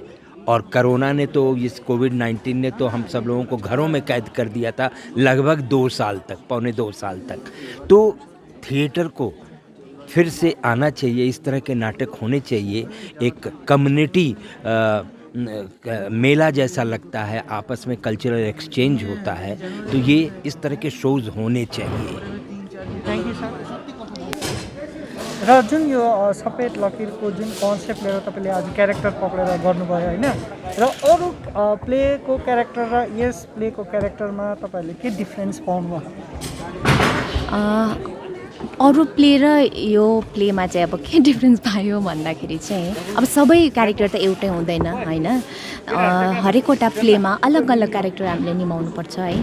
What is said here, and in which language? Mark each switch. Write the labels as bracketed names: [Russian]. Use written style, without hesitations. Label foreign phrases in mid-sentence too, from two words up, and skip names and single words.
[Hindi] और कोरोना ने तो, इस कोविड-19 ने तो हम सब लोगों को घरों में कैद कर दिया था लगभग 2 साल तक, पौने 2 साल तक। तो थिएटर को फिर से आना चाहिए, इस तरह के नाटक होने चाहिए। एक कम्युनिटी मेला जैसा लगता है, आपस में [English] cultural exchange [Hindi] होता है, तो ये इस तरह के शोज होने चाहिए। [English] thank you sir. [Nepali] र जुन यो सफेद लकीरको जुन कन्सेप्ट लिएर तपाईँले आज क्यारेक्टर पक्रेर गर्नुभयो होइन, र अरू प्लेको क्यारेक्टर र यस प्लेको क्यारेक्टरमा तपाईँहरूले के डिफ्रेन्स पाउनुभयो? अरू प्ले र यो प्लेमा चाहिँ अब के डिफ्रेन्स पायो भन्दाखेरि चाहिँ अब सबै क्यारेक्टर त एउटै हुँदैन होइन, हरेकवटा प्लेमा अलग अलग क्यारेक्टर हामीले निभाउनुपर्छ है।